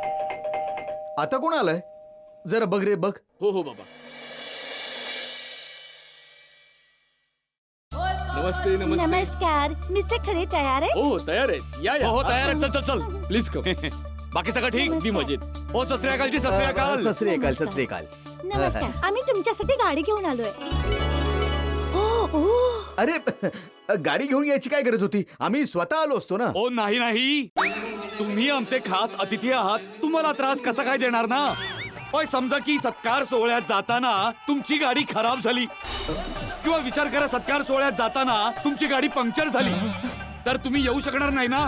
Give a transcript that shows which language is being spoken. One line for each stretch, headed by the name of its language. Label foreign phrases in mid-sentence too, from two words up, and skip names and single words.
Marathi: आता कोण आलंय? जरा बघ रे बघ. हो हो बाबा. नमस्ते नमस्ते. नमस्कार मिस्टर खरे तयार आहे? हो तयार आहे. या या. हो तयार आहे. चल चल चल.
English: please come.
Marathi: बाकी सगळं ठीक? अगदी मजेत.
Punjabi: हो ਸਤ ਸ੍ਰੀ ਅਕਾਲ ਜੀ. ਸਤ ਸ੍ਰੀ ਅਕਾਲ. ਸਤ ਸ੍ਰੀ ਅਕਾਲ. ਸਤ ਸ੍ਰੀ ਅਕਾਲ.
Marathi: नमस्कार आम्ही तुमच्यासाठी गाडी घेऊन आलोय. अरे गाडी घेऊन यायची काय गरज होती? आम्ही स्वतः आलो असतो ना. ओ नाही नाही, तुम्ही आमचे खास अतिथी आहात. तुम्हाला त्रास कसा काय देणार ना? होय समजा की सत्कार सोहळ्यात जाताना तुमची गाडी खराब झाली किंवा विचार करा सत्कार सोहळ्यात जाताना तुमची गाडी पंक्चर झाली तर तुम्ही येऊ शकणार नाही ना.